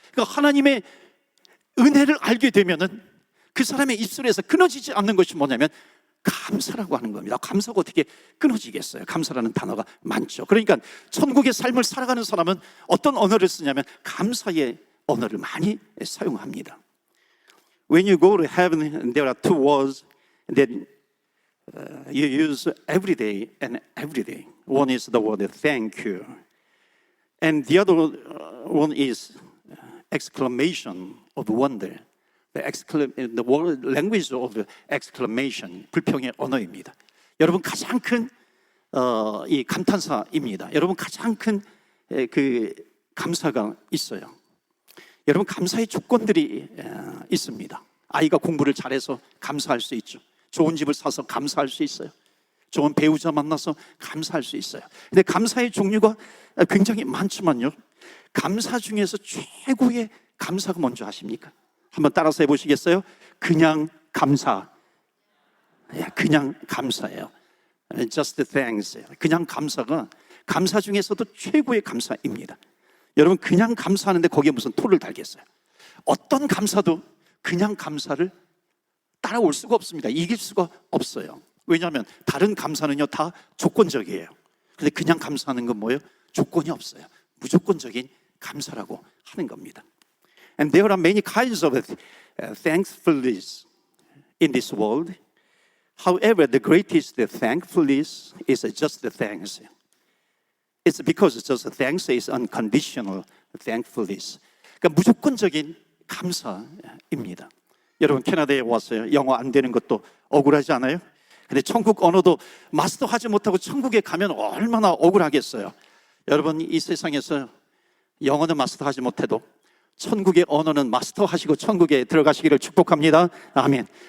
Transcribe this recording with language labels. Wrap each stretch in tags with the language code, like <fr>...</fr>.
<ko>그러니까 하나님의 은혜를 알게 되면은 그 사람의 입술에서 끊어지지 않는 것이 뭐냐면 감사라고 하는 겁니다. 감사가 어떻게 끊어지겠어요? 감사라는 단어가 많죠. 그러니까 천국의 삶을 살아가는 사람은 어떤 언어를 쓰냐면 감사의 언어를 많이 사용합니다.</ko> <en>When you go to heaven, there are two words that you use every day and every day. One is the word thank you, and the other one is exclamation of wonder. The word language of exclamation,</en> <ko>불평의 언어입니다. 여러분 가장 큰 이 감탄사입니다. 여러분 가장 큰 그 감사가 있어요. 여러분 감사의 조건들이 있습니다. 아이가 공부를 잘해서 감사할 수 있죠. 좋은 집을 사서 감사할 수 있어요. 좋은 배우자 만나서 감사할 수 있어요. 근데 감사의 종류가 굉장히 많지만요, 감사 중에서 최고의 감사가 뭔지 아십니까? 한번 따라서 해보시겠어요? 그냥 감사. 그냥 감사예요.</ko> <en>Just thanks.</en> <ko>그냥 감사가 감사 중에서도 최고의 감사입니다. 여러분 그냥 감사하는데 거기에 무슨 토를 달겠어요? 어떤 감사도 그냥 감사를 따라올 수가 없습니다. 이길 수가 없어요. 왜냐하면 다른 감사는요 다 조건적이에요. 근데 그냥 감사하는 건 뭐예요? 조건이 없어요. 무조건적인 감사라고 하는 겁니다.</ko> <en>And there are many kinds of thankfulness in this world. However, the greatest thankfulness is just the thanks. It's because just thanks is unconditional thankfulness.</en> <ko>그러니까 무조건적인 감사입니다. 여러분 캐나다에 왔어요. 영어 안 되는 것도 억울하지 않아요? 근데 천국 언어도 마스터하지 못하고 천국에 가면 얼마나 억울하겠어요. 여러분 이 세상에서 영어는 마스터하지 못해도 천국의 언어는 마스터하시고 천국에 들어가시기를 축복합니다. 아멘.</ko>